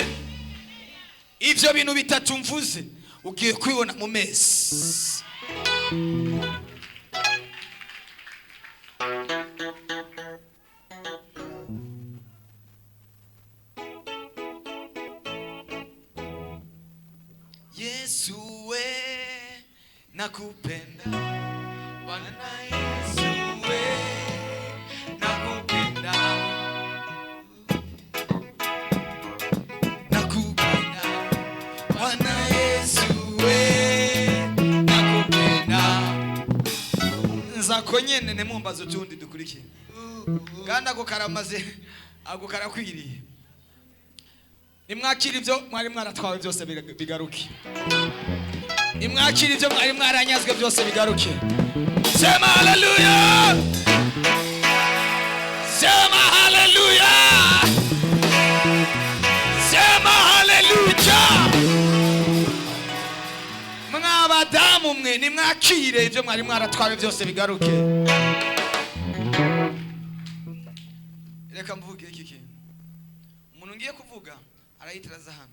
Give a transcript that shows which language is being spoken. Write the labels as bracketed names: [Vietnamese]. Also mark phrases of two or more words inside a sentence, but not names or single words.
[Rundi] Ivyo bintu bitatu mvuze ugiye kwibona mu mezi. [Swahili] Yesu we nakupenda. Bwana Yesu we nakupenda. Nakupenda. Bwana Yesu we nakupenda. [Rundi] Nzako nyene nemumbazo tundi dukurikiye. Kandi ako karamaze, ako karakwiriye. Nimwakira ivyo mwari mwaratwawe byose bigaruke. Nimwakira ivyo mwari mwaranyazwe byose bigaruke. [Swahili] Sema haleluya. Sema haleluya. Sema haleluya. [Rundi] Mwabadamu mwe nimwakire ivyo mwari mwaratwawe byose bigaruke. Reka mvuge iki kintu. Umuntu ngiye kuvuga arayitiraza hano.